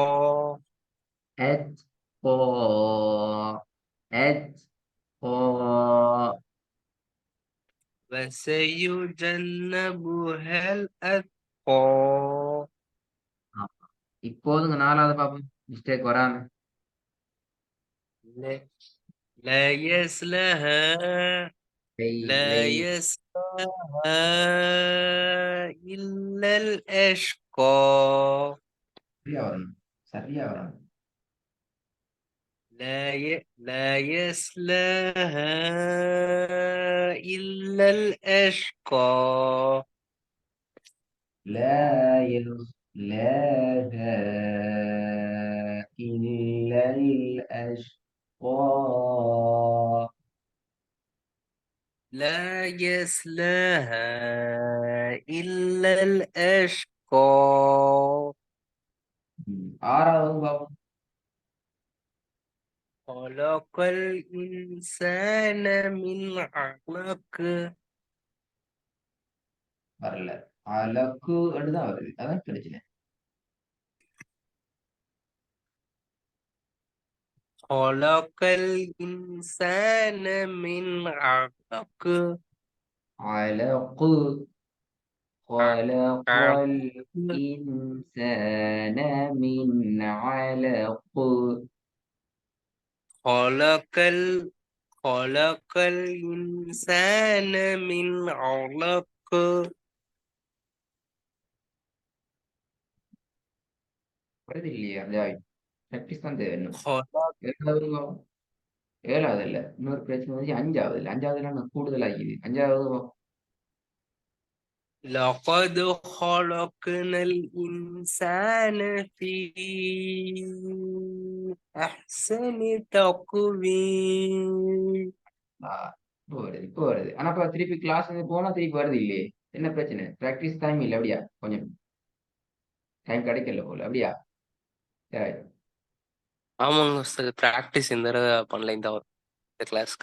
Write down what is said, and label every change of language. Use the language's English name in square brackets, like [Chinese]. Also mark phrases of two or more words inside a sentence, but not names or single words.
[Arabic] أتقى. أتقى. وسيجنبها الأتقى. [Tamil] இப்போதுங்க 4வது பாப்போம், மிஸ்டேக் வராம. [Arabic] لا لا يصلها லை لا லை يصلها إلا الأشقى. சரியா வரணும், சரியா வரணும். لا يصلها إلا الأشقى. لا يصلاها إلا الأشقى. لا يصلها إلا الأشقى. [Tamil] 6வது பாப்போம். [Arabic] خلق الإنسان من علق. [Tamil] வரல. அலக்கு தான் வருது, அதான் கிடைச்சல. [Arabic] خلق الإنسان من علق. அலக்கு. خلق الإنسان من علق. خلق خلق الإنسان من علق. [Tamil] வருது இல்லையா? ப்ராக்டிஸ் தான் தேவை இன்னும். [Arabic] خلق [Tamil] 7வது பாப்போம். 7வது இல்ல, இன்னொரு பிரச்சனை வந்து 5வது இல்லை. 5வதுல நான் கூடுதல் ஆகிது. 5வது பாப்போம். [Arabic] لقد خلقنا الإنسان في أحسن تقويم. [Tamil] இப்போ வருது, இப்போ வருது. ஆனா இப்ப திருப்பி கிளாஸ் போனா திருப்பி வருது இல்லையே, என்ன பிரச்சனை? [English] practice time [Tamil] இல்லை அப்படியா? கொஞ்சம் டைம் கிடைக்கல போல அப்படியா? சரி. ஆமாங்க, ப்ராக்டிஸ் இந்த தடவை பண்ணல இந்த கிளாஸ்க்கு.